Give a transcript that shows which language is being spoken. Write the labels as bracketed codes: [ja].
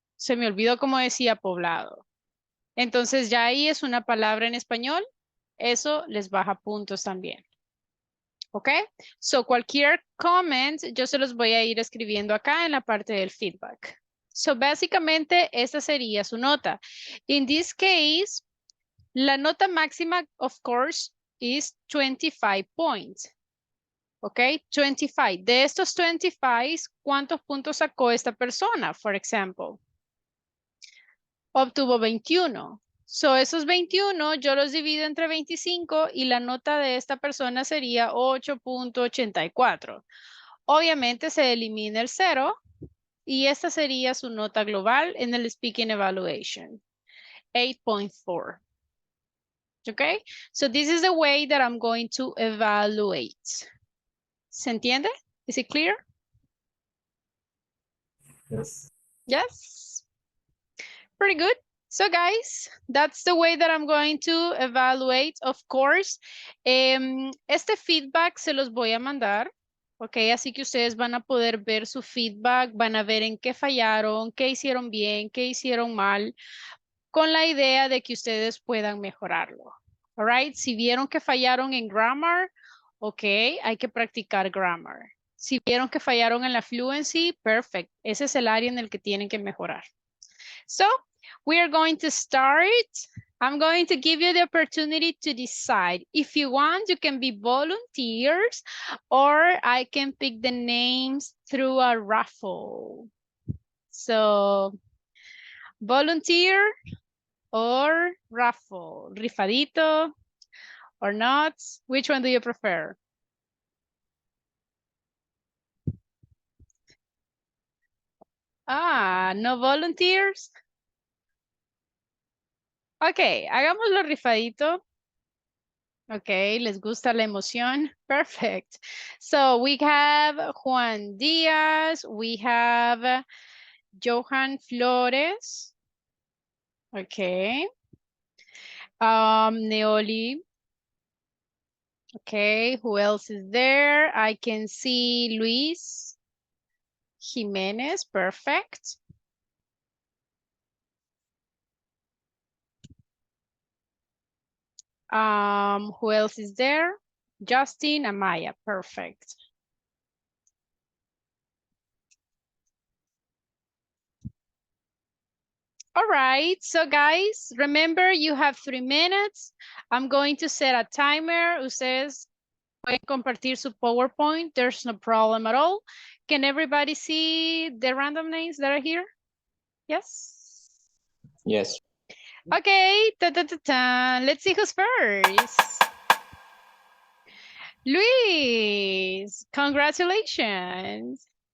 [es] Se me olvidó cómo decía poblado. Entonces ya ahí es una palabra en español. Eso les baja puntos también. ¿Ok? So cualquier comment yo se los voy a ir escribiendo acá en la parte del feedback. So básicamente esta sería su nota. [en] In this case, [es] la nota máxima, [en] of course, is 25 points. [es] ¿Ok? 25. De estos 25, ¿cuántos puntos sacó esta persona, [en] for example? [es] Obtuvo 21. So, esos 21 yo los divido entre 25 y la nota de esta persona sería 8.84. Obviamente se elimina el 0 y esta sería su nota global en el Speaking Evaluation. 8.4. Okay? [en] So, this is the way that I'm going to evaluate. [es] ¿Se entiende? [en] Is it clear? Yes. Yes. Pretty good. So guys, that's the way that I'm going to evaluate, of course. [es] Este feedback se los voy a mandar, ok, así que ustedes van a poder ver su feedback, van a ver en qué fallaron, qué hicieron bien, qué hicieron mal, con la idea de que ustedes puedan mejorarlo. All right, si vieron que fallaron en grammar, ok, hay que practicar grammar. Si vieron que fallaron en la fluency, perfect. Ese es el área en el que tienen que mejorar. [en] So, we are going to start. I'm going to give you the opportunity to decide. If you want, you can be volunteers or I can pick the names through a raffle. So, volunteer or raffle, rifadito or not? Which one do you prefer? Ah, no volunteers? [es] Ok, hagámoslo rifadito. Okay, les gusta la emoción. [en] Perfect. So we have Juan Díaz, we have Johan Flores. Okay. Neoli. Okay, who else is there? I can see Luis Jimenez. Perfect. Who else is there? Justin Amaya. Perfect. All right, so guys, remember you have 3 minutes. I'm going to set a timer. [es] Ustedes pueden compartir su PowerPoint. [en] There's no problem at all. Can everybody see the random names that are here? Yes? Yes. Okay, let's see who's first. Luis, congratulations.